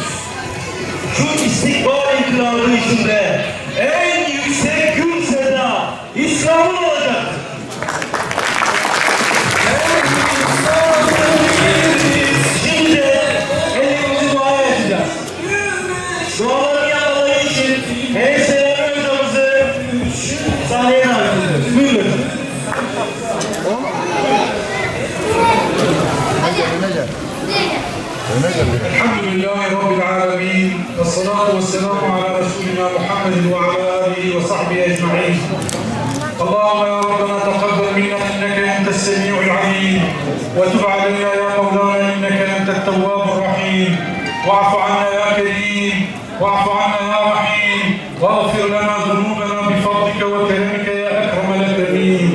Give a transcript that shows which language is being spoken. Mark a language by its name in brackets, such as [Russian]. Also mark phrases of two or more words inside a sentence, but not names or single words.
[Turkish] Şu istikbal inkılabı içinde en yüksek gül seda İslam'ın olacak. Şimdi elimizi dua edeceğiz. Duaları yapmaları için Heyselami hocamızı sahneye davet ediyoruz. Buyurun. [Arabic] الحمد لله رب العالمين والصلاة والسلام على رسولنا محمد وعلى آله وصحبه أجمعين. اللهم يا ربنا تقبل منا إنك أنت السميع العليم وتب علينا يا مولانا إنك أنت التواب الرحيم واعف عنا يا كريم واعف عنا يا رحيم واغفر لنا ذنوبنا بفضلك وكرمك يا أكرم الأكرمين.